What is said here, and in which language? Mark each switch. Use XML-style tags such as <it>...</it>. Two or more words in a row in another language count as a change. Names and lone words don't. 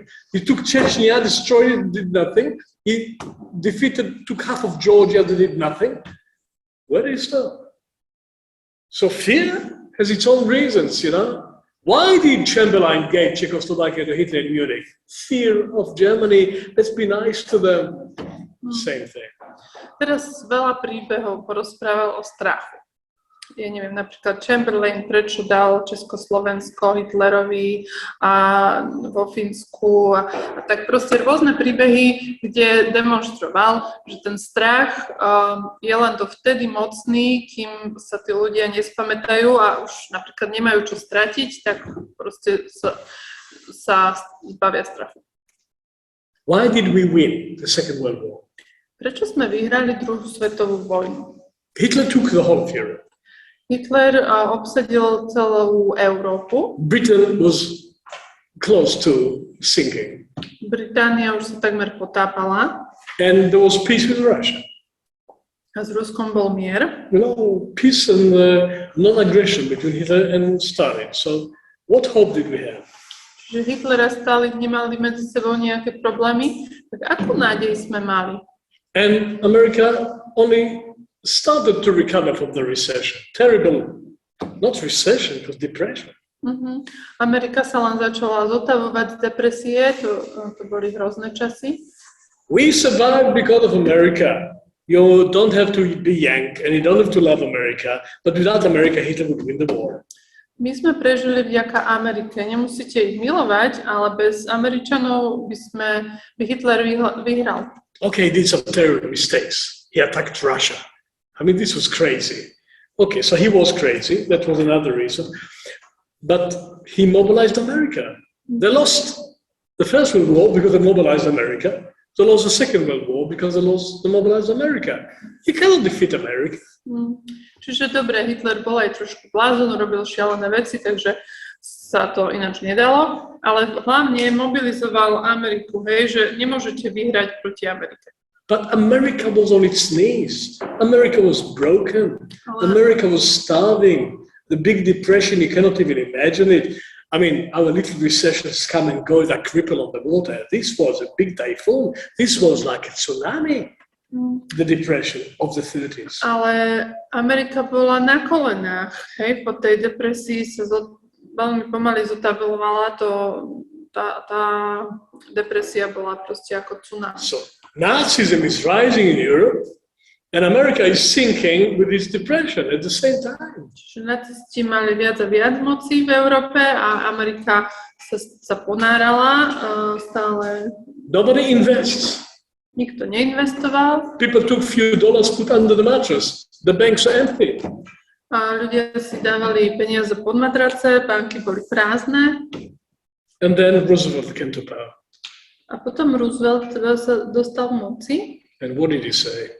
<en>It took Chechnya, destroyed it, did nothing. He took half of Georgia, they did nothing. Where did he stop? So fear has its own reasons, you know. Why did Chamberlain gave Czechoslovakia to Hitler in Munich? Fear of Germany, let's be nice to them. Same thing.</en> <sk>Teraz veľa príbehov porozprával o strachu. Ja neviem, napríklad Chamberlain, prečo dal Československo Hitlerovi a vo Fínsku a tak proste rôzne príbehy, kde demonstroval, že ten strach je len dovtedy mocný, kým sa tí ľudia nespamätajú a už napríklad nemajú čo stratiť, tak proste sa zbavia strachu.</sk> <en>Why did we win the Second World War?</en> <sk>Prečo sme vyhrali druhú svetovú vojnu?</sk> <en>Hitler took the whole of Europe.</en> <sk>Hitler obsadil celú Európu.</sk> <en>Britain was close to sinking.</en> <sk>Británia už sa takmer potápala.</sk> <en>And there was peace with Russia.</en> <sk>A s Ruskom bol mier.</sk> <en>You know, peace and non-aggression between Hitler and Stalin. So what hope did we have?</en> <sk>Že Hitler a Stalin nemali medzi sebou nejaké problémy. Tak akú nádej sme mali?</sk> <en>And America only started to recover from the recession. Terrible, not recession, it was depression.</en> <sk>Amerika sa len začala zotavovať z depresie, to boli hrozné časy.</sk> <en>We survived because of America. You don't have to be Yank and you don't have to love America, but without America, Hitler would win the war.</en> <sk>My sme prežili vďaka Amerike. Nemusíte ich milovať, ale bez Američanov by Hitler vyhral.</sk> <en>Okay, he did some terrible mistakes. He attacked Russia. I mean, this was crazy. Okay, so he was crazy. That was another reason. But he mobilized America. They lost the First World War because they mobilized America. They lost the Second World War because they mobilized America. You cannot defeat America.</en> <sk>Čiže dobre, Hitler bol aj trošku blázon, robil šialené veci, takže sa to ináč nedalo, ale hlavne mobilizoval Ameriku, hej, že nemôžete vyhrať proti Amerike.</sk> <en>But America was on its knees. America was broken. America was starving. The Big Depression, you cannot even imagine it. I mean, our little recessions come and go like cripple on the water. This was a big typhoon. This was like a tsunami. The depression of the 30s.</en> <sk>Ale Amerika bola na kolenách, hej, po tej depresii sa veľmi pomaly zotavilovala, tá depresia bola proste ako tsunami.</sk> <en>So, Nazism is rising in Europe and America is sinking with its depression at the same time.</en> <sk>Čiže nacisti mali viac a viac moci v Európe a Amerika sa ponárala stále.</sk> <en>Nobody invests.</en> <sk>Nikto neinvestoval.</sk> <en>People took few dollars, put under the mattress. The banks are empty.</en> <sk>A ľudia si dávali peniaze pod matrace, banky boli prázdne.</sk> <en>And then Roosevelt came to power.</en> <sk>A potom Roosevelt sa dostal moci.</sk> <en>And what did he say?</en>